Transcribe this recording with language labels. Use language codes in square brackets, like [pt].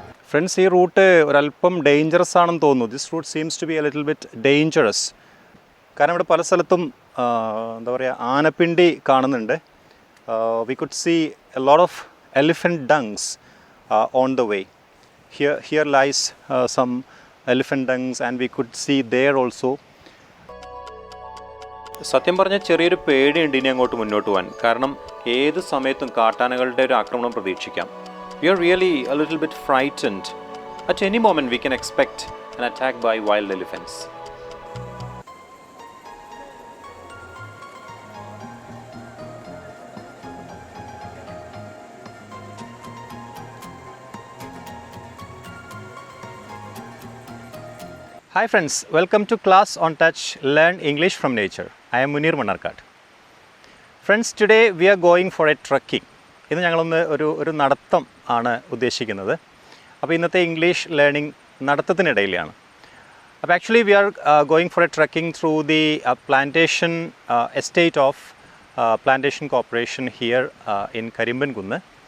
[en] Friends, this route is dangerous. This route seems to be a little bit dangerous. [ml] കാരണം ഇവിടെ പല സ്ഥലത്തും എന്താ പറയുക ആനപ്പിണ്ടി കാണുന്നുണ്ട്. [en] We could see a lot of elephant dungs on the way. Here lies some elephant dungs and we could see there also. [ml] സത്യം പറഞ്ഞാൽ ചെറിയൊരു പേടിയുണ്ട് ഇനി അങ്ങോട്ട് മുന്നോട്ട് പോകാൻ. കാരണം ഏത് സമയത്തും കാട്ടാനകളുടെ ഒരു ആക്രമണം പ്രതീക്ഷിക്കാം. [en] We are really a little bit frightened. At any moment we can expect an attack by wild elephants. Hi friends, welcome to class on touch Learn English from Nature. I am Muneer Mannarkkad. Friends, today we are going for a trekking. [ml] ഇന്ന് ഞങ്ങളൊന്ന് ഒരു നടത്തം ആണ് ഉദ്ദേശിക്കുന്നത്. അപ്പോൾ ഇന്നത്തെ English learning നടത്തത്തിനിടയിലാണ്. അപ്പോൾ [en] Actually we are going for a trekking through the plantation estate of plantation corporation here in Karimbankunnu.